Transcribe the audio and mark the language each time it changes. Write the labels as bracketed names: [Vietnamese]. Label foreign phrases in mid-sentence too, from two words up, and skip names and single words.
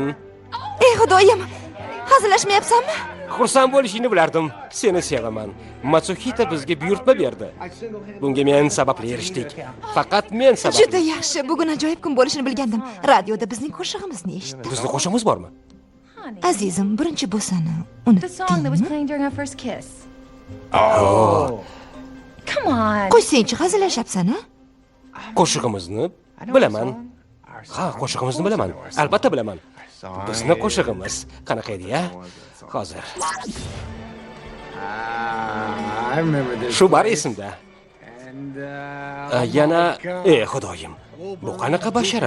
[Uzbek] Ey xudoyim. Hazillashmayapsanmi? Xursand bo'lishingni bilardim. Seni sevaman. Matsuhita bizga buyurtma berdi. Bunga men sababli erishdik. Faqat men sababli. Juda yaxshi. Bugun ajoyib kun bo'lishini bilgandim. Radioda bizning qo'shig'imizni eshitdim. Bizning qo'shig'imiz bormi? Azizim, birinchi bo'sani [English] The song that was [Uzbek] unutdingmi? [English] playing during our first kiss. Oh. Come on. [Uzbek] Qo'ysangchi, hazillashyapsan-a? Qo'shig'imizni bilaman. Ha, qo'shig'imizni bilaman. Albatta bilaman. Bizni qo'shig'imiz qanaqa edi-ya? Hozir. Shu bar esimda. Yana, xudoyim. Bu qanaqa bashara?